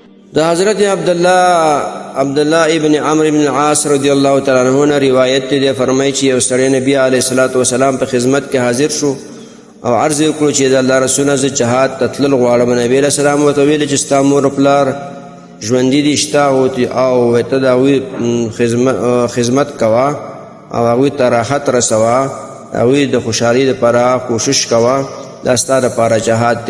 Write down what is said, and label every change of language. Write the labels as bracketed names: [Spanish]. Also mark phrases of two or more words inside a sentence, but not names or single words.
[Pashto] دا حضرت عبداللہ ابن عمرو ابن العاص [Arabic] رضی اللہ تعالیٰ عنہ [Pashto] نے روایت ته فرمایي چې یو سړی نبی [Arabic] علیه الصلاۃ والسلام [Pashto] په خدمت کې حاضر شو او عرض وکړو چې د الله رسول نه جهاد ته تلل غواړم. نبی [Arabic] علیه السلام [Pashto] ورته ویل چې ستا مور پلار ژوندي دي شته او ته د هغوی خدمت کوه او هغوی ته راحت رسوه، هغوی د خوشحالۍ دپاره کوشش کوه، دا ستا دپاره جهاد دی.